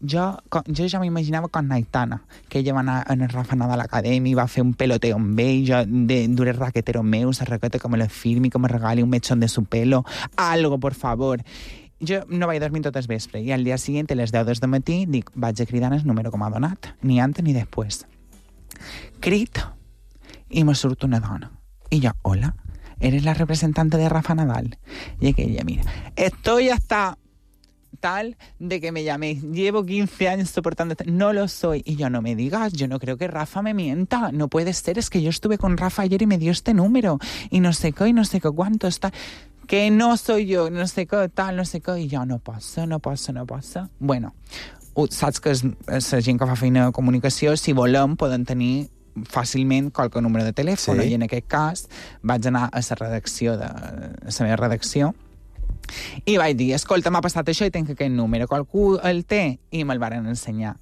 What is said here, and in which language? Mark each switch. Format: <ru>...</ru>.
<ca>Jo ja m'imaginava quan Naitana, que ella va anar en el Rafa Nadal Academy, va fer un peloteo amb ell, jo d'endure raquetero meu, la raqueta que me la firmi, que me regali</ca> <es>un mechón de su pelo, algo, por favor.</es> <ca>Jo no vaig dormir tot el vespre, i al dia següent, a les 10 del matí, dic, vaig a cridar el número que m'ha donat, ni antes ni després. Crit, i me surt una dona.</ca> <es>Y yo, hola, ¿eres la representante de Rafa Nadal? Y aquella, mira, estoy hasta tal de que me llaméis. Llevo 15 años soportando... No lo soy. Y yo, no me digas, yo no creo que Rafa me mienta. No puede ser, es que yo estuve con Rafa ayer y me dio este número. Y no sé qué, cuánto está... Que no soy yo, no sé qué, tal, no sé qué. Y yo, no pasa.</es> <ca>Bueno, saps que és la gent que fa feina de comunicació, si volem, poden tenir... fàcilment qualque número de telèfon sí. I en aquest cas vaig anar a la redacció a la meva redacció i vaig dir, escolta, m'ha passat això i tinc aquest número, qualcú el té i me'l varen ensenyar.</ca>